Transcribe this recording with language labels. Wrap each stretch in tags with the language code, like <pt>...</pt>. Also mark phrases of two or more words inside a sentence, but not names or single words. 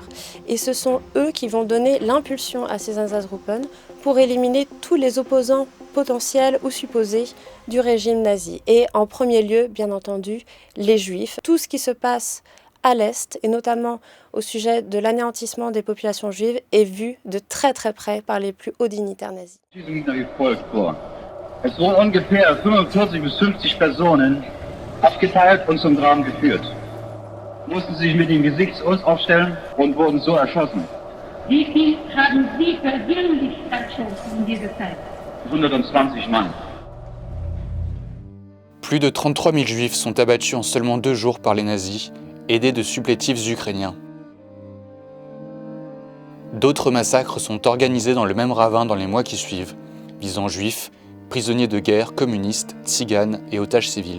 <fr>Et ce sont eux qui vont donner l'impulsion à ces Einsatzgruppen pour éliminer tous les opposants potentiels ou supposés du régime nazi. Et en premier lieu, bien entendu, les Juifs. Tout ce qui se passe à l'Est, et notamment au sujet de l'anéantissement des populations juives, est vu de très très près par les plus hauts dignitaires nazis.</fr> <de>Es wurden ungefähr 45 bis 50 Personen abgeteilt und zum Graben geführt. Mussten sich mit dem Gesicht uns aufstellen und wurden so erschossen. Wie viel haben Sie persönlich erschossen in dieser Zeit? 120 Mann.</de> <fr>Plus de 33 000 juifs sont abattus en seulement 2 jours par les nazis, aidés de supplétifs ukrainiens. D'autres massacres sont organisés dans le même ravin dans les mois qui suivent, visant juifs, prisonniers de guerre, communistes, tziganes et otages civils.</fr>